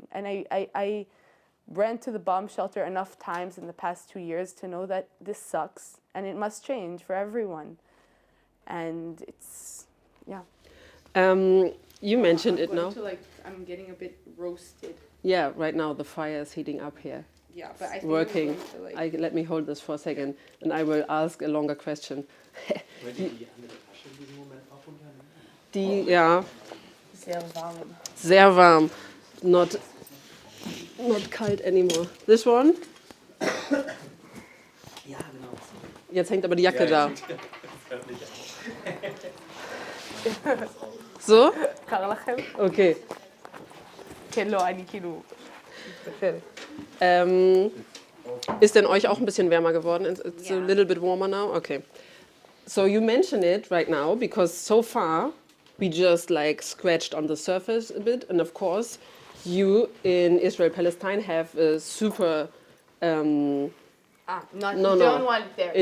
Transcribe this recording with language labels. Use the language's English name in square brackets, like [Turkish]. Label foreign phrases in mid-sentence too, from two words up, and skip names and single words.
[English] And I ran to the bomb shelter enough times in the past 2 years to know that this sucks, and it must change for everyone. And it's, yeah. You mentioned it now. I'm getting a bit roasted. Yeah, right now the fire is heating up here. Yeah, but I think working. I'm going to Let me hold this for a second, and I will ask a longer question. [German] Ja. Sehr warm. Sehr warm. [English] Not kalt anymore. This one? [German] Ja, genau. Jetzt hängt aber die Jacke da. So? [Hebrew] קר לכם? Okay. כן, לא, אני כאילו... [German] Ist denn euch auch ein bisschen wärmer geworden? [English] It's a little bit warmer now? Okay. So you mention it right now because so far we just like scratched on the surface a bit, and of course you in Israel-Palestine have a super don't want it there.